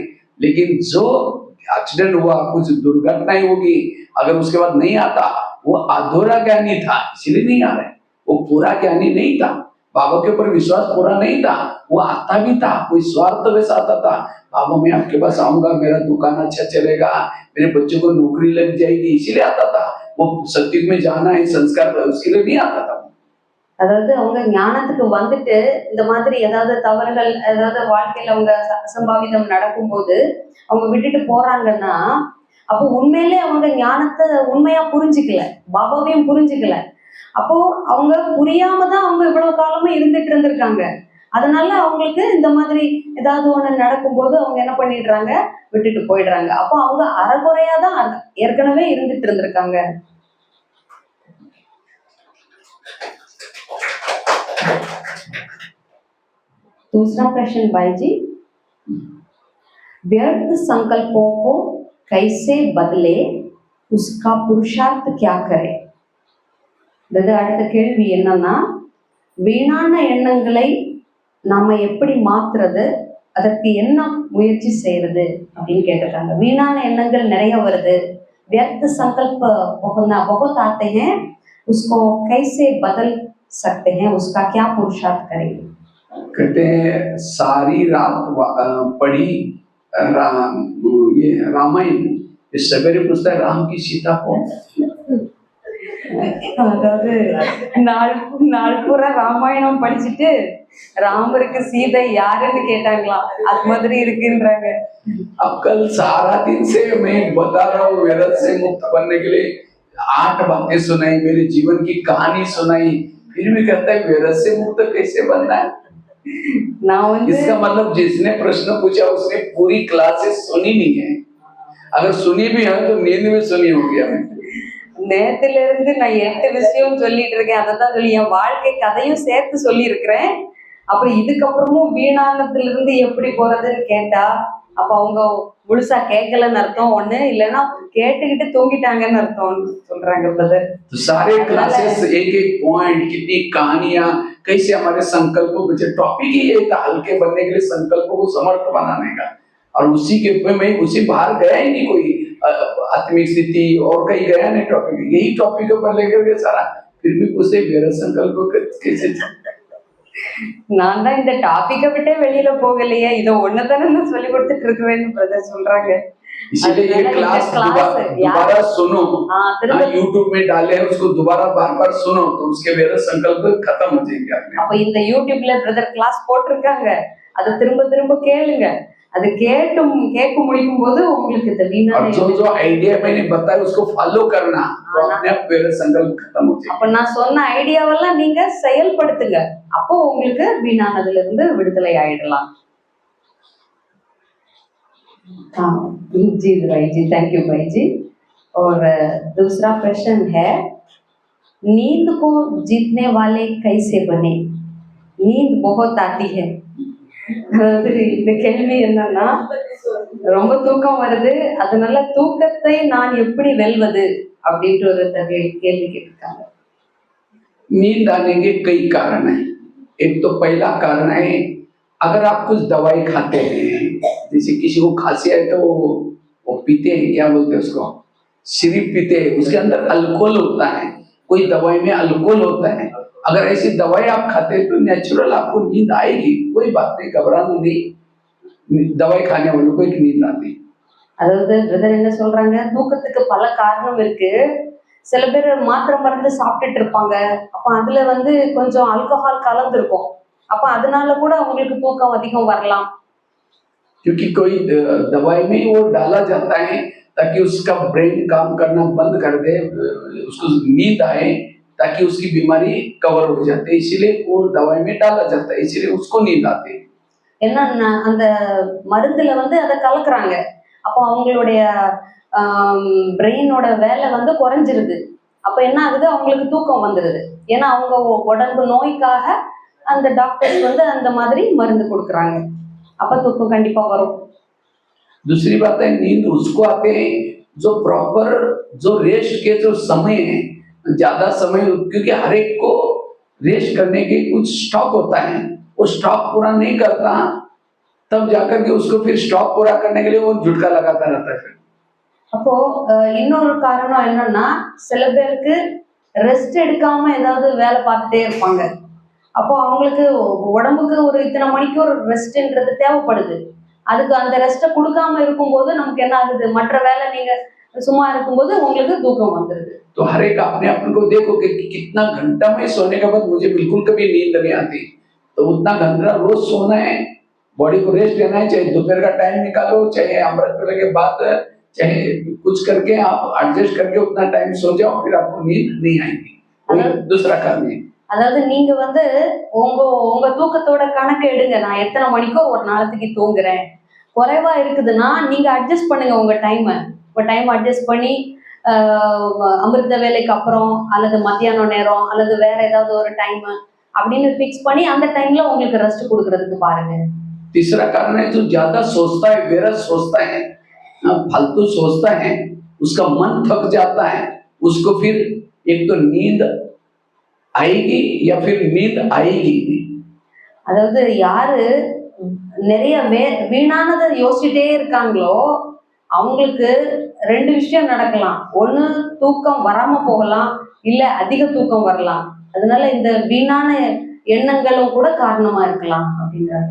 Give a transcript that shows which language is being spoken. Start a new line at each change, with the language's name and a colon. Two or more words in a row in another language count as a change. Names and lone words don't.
Hindi: लेकिन जो एक्सीडेंट हुआ, कुछ दुर्घटनाएं होगी, अगर उसके बाद नहीं आता, वो अधूरा ज्ञानी था, इसलिए नहीं आ रहा है। वो पूरा ज्ञानी नहीं था, बाबा के ऊपर विश्वास पूरा नहीं था, वो आता भी था, कोई स्वार्थ वैसा आता था, बाबा मैं आपके पास आऊंगा, मेरा दुकान अच्छा चलेगा, मेरे बच्चों को नौकरी लग जाएगी, इसीलिए आता था। वो सत्युग में जाना है, संस्कार, उसके लिए नहीं आता था।
Tamil: அதாவது அவங்க ஞானத்துக்கு வந்துட்டு இந்த மாதிரி ஏதாவது தவறுகள், ஏதாவது வாழ்க்கையில அவங்க அசம்பாவிதம் நடக்கும்போது அவங்க விட்டுட்டு போறாங்கன்னா, அப்போ உண்மையிலே அவங்க ஞானத்தை உண்மையா புரிஞ்சுக்கல, பாபாவையும் புரிஞ்சுக்கல. அப்போ அவங்க புரியாம தான் அவங்க இவ்வளவு காலமும் இருந்துட்டு இருந்திருக்காங்க. அதனால அவங்களுக்கு இந்த மாதிரி ஏதாவது ஒண்ணு நடக்கும்போது அவங்க என்ன பண்ணிடுறாங்க, விட்டுட்டு போயிடுறாங்க. அப்போ அவங்க அறகுறையா தான் ஏற்கனவே இருந்துட்டு இருந்திருக்காங்க.
Hindi: दूसरा प्रश्न भाई जी, व्यर्थ संकल्पों को कैसे बदले, उसका पुरुषार्थ क्या करे?
Tamil: அடுத்த கேள்வி என்னன்னா, வீணான எண்ணங்களை நாம எப்படி மாத்துறது, அதற்கு என்ன முயற்சி செய்யறது அப்படின்னு கேட்டிருக்காங்க. வீணான எண்ணங்கள் நிறைய வருது,
Hindi: व्यर्थ संकल्प बहुत आते हैं, उसको कैसे बदल सकते हैं, उसका क्या पुरुषार्थ करेंगे? कहते हैं सारी रात पढ़ी ये रामायण, सवेरे पूछता है राम की सीता कौन?
Tamil: அதாவது நாள் பூரா ராமாயணம் படிச்சுட்டு ராமருக்கு சீதை யாருன்னு கேட்டாங்களாம், அது மாதிரி இருக்குன்றாங்க.
Hindi: अब कल सारा दिन से मैं बता रहा हूँ, विरत से मुक्त बनने के लिए 8 बातें सुनाई, मेरे जीवन की कहानी सुनाई, फिर भी कहता है विरत से मुक्त कैसे बनना है?
Tamil: நான்
Hindi: इसका मतलब जिसने प्रश्न पूछा उसने पूरी क्लासेस सुनी नहीं है, अगर सुनी भी है तो नींद में सुनी होगी हमें।
Tamil: நேத்துல இருந்து நான் 8 விஷயம் சொல்லிட்டு இருக்கேன், அதைத்தான் சொல்லி என் வாழ்க்கை கதையும் சேர்த்து சொல்லி இருக்கிறேன். அப்புறம் இதுக்கப்புறமும் வீணானத்துல இருந்து எப்படி போறதுன்னு கேட்டா, அப்ப அவங்க முழுசா கேட்கலன்னு அர்த்தம் ஒண்ணு, இல்லைன்னா கேட்டுக்கிட்டு தூங்கிட்டாங்கன்னு அர்த்தம் சொல்றாங்க பிரதர்.
Hindi: तो सारे क्लासेस एक एक पॉइंट, कितनी कहानियां, कैसे हमारे संकल्पों में, टॉपिक ही ये था हल्के बनने के लिए, संकल्पों को समर्थ बनाने का, और उसी के में उसी बाहर गया ही नहीं कोई आत्मिक स्थिति और कहीं गया नहीं, टॉपिक यही टॉपिक पर लेकर के सारा, फिर भी उसे मेरा संकल्प कैसे
Tamil: நான் தான் இந்த டாபிக்கை விட்டே வெளியில போகலையே, இதை ஒண்ணுதானே நான் சொல்லி கொடுத்துட்டு இருக்கிறேன்னு பிரதர் சொல்றாங்க.
Hindi: इसीलिए ये
Tamil: அதனால இந்த
Hindi: क्लास
Tamil: கிளாஸ் யார்
Hindi: दोबारा सुनो।
Tamil: திரும்ப
Hindi: यूट्यूब में डाले हैं, उसको दोबारा बार बार सुनो तो उसके मेरे संकल्प खत्म हो जाएंगे अपने आप।
Tamil: அப்ப இந்த யூடியூப்ல
English: brother class
Tamil: போட்டிருக்காங்க, அதை திரும்ப திரும்ப கேளுங்க. அது கேட்க முடிக்கும் போது உங்களுக்கு இந்த வீணான
Hindi: और जो जो आइडिया मैंने बताया उसको फॉलो करना, तो अपने आप मेरे संकल्प खत्म हो जाएंगे।
Tamil: அப்ப நான் சொன்ன ஐடியாவெல்லாம் நீங்க செயல்படுத்துங்க, அப்போ உங்களுக்கு வீணானதுல இருந்து விடுதலை ஆயிடலாம்.
Hindi: हाँ जी भाई जी,
English: thank you
Hindi: भाई जी। और दूसरा प्रश्न है, नींद को जीतने वाले कैसे बने? नींद बहुत आती है।
Tamil: அதாவது இந்த கேள்வி என்னன்னா, ரொம்ப தூக்கம் வருது, அதனால தூக்கத்தை நான் எப்படி வெல்வது அப்படின்ற ஒரு கேள்வி கேட்டிருக்காங்க.
Hindi: नींद आने के कई कारण हैं। एक तो पहला कारण है, अगर आप कुछ दवाई खाते हैं, जैसे किसी को खांसी है तो वो पीते हैं, क्या बोलते हैं उसको, सिरप पीते हैं, उसके अंदर अल्कोहल होता है, कोई दवाई में अल्कोहल होता है। अगर ऐसी दवाई आप खाते हैं तो नेचुरल आपको नींद आएगी, कोई बात नहीं, घबराना नहीं, दवाई खाने वालों को एक नींद आती है।
Tamil: அதாவது பிரதர் என்ன சொல்றாங்க, தூக்கத்துக்கு பல காரணம் இருக்கு. சில பேர் மாத்திரை மருந்து சாப்பிட்டுட்டு இருப்பாங்க, அப்ப அதுல கொஞ்சம் ஆல்கஹால் கலந்துருக்கும், அப்ப அதனால கூட அவங்களுக்கு தூக்கம் அதிகம் வரலாம்.
Hindi: क्योंकि कोई दवाई में वो डाला जाता है ताकि उसका ब्रेन काम करना बंद कर दे, उसको नींद आए, ताकि उसकी बीमारी कवर हो जाती है, इसीलिए वो दवाई में डाला जाता है, इसीलिए उसको नींद आती है।
Tamil: ஏன்னா அந்த மருந்துல அதை கலக்குறாங்க, அப்போ அவங்களுடைய பிரெயினோட வேலை குறைஞ்சிருது. அப்ப என்ன ஆகுது, அவங்களுக்கு தூக்கம் வந்துருது. ஏன்னா அவங்க உடம்பு நோய்க்காக அந்த டாக்டர்ஸ் அந்த மாதிரி மருந்து கொடுக்குறாங்க, அப்ப தூக்கம் கண்டிப்பா வரும்.
Hindi: दूसरी बात है, नींद उसको आते हैं जो प्रॉपर, जो रेस्ट के जो समय है, ज्यादा समय, क्योंकि हर एक को रेस्ट करने के कुछ स्टॉक होता है, वो स्टॉक पूरा नहीं करता, तब जाकर के उसको फिर स्टॉक पूरा करने के लिए वो झुटका लगाता रहता है।
Tamil: அப்போ இன்னொரு காரணம் என்னன்னா, சில பேருக்கு ரெஸ்ட் எடுக்காம ஏதாவது வேலை பார்த்துட்டே இருப்பாங்க, அப்போ அவங்களுக்கு உடம்புக்கு ஒரு இத்தனை மணிக்கு ஒரு ரெஸ்ட்ன்றது தேவைப்படுது. அதுக்கு அந்த ரெஸ்ட்டை கொடுக்காம இருக்கும்போது நமக்கு என்ன ஆகுது, மற்ற வேலை நீங்க சும்மா இருக்கும்போது உங்களுக்கு தூக்கம் வந்துருது.
Hindi: तो हर एक अपने आप को देखो कि कितना घंटा में सोने के बाद मुझे बिल्कुल कभी नींद नहीं आती, तो उतना घंटा रोज सोना है, बॉडी को रेस्ट देना है, चाहे दोपहर का टाइम निकालो, चाहे अमृत वेले के बाद, चाहे कुछ करके आप एडजस्ट करके उतना टाइम सो जाओ, फिर आपको नींद नहीं आएगी। दूसरा कारण है,
Tamil: அதாவது நீங்க உங்க உங்க தூக்கத்தோட கணக்கு எடுங்க, நான் எத்தனை மணிக்கோ ஒரு நாளைக்கு தூங்குறேன். குறைவா இருக்குதுன்னா நீங்க அட்ஜஸ்ட் பண்ணுங்க உங்க
English: time adjust
Tamil: பண்ணி அமிர்த வேலைக்கு அப்புறம் அல்லது மத்தியானம் நேரம் அல்லது வேற ஏதாவது ஒரு டைம் அப்படின்னு ஃபிக்ஸ் பண்ணி அந்த டைம்ல உங்களுக்கு ரெஸ்ட் கொடுக்கறதுக்கு பாருங்க.
Hindi: तीसरा कारण है, जो ज्यादा सोचता है, बेरस सोचता है, फालतू सोचता है, उसका मन थक जाता है, उसको फिर एक तो नींद आएगी या फिर नींद आएगी नहीं।
Tamil: அதாவது யாரு நிறைய வீணானதை யோசிச்சுட்டே இருக்காங்களோ அவங்களுக்கு ரெண்டு விஷயம் நடக்கலாம், ஒண்ணு தூக்கம் வராம போகலாம், இல்ல அதிக தூக்கம் வரலாம். அதனால இந்த வீணான எண்ணங்களும் கூட காரணமா இருக்கலாம் அப்படின்றாங்க.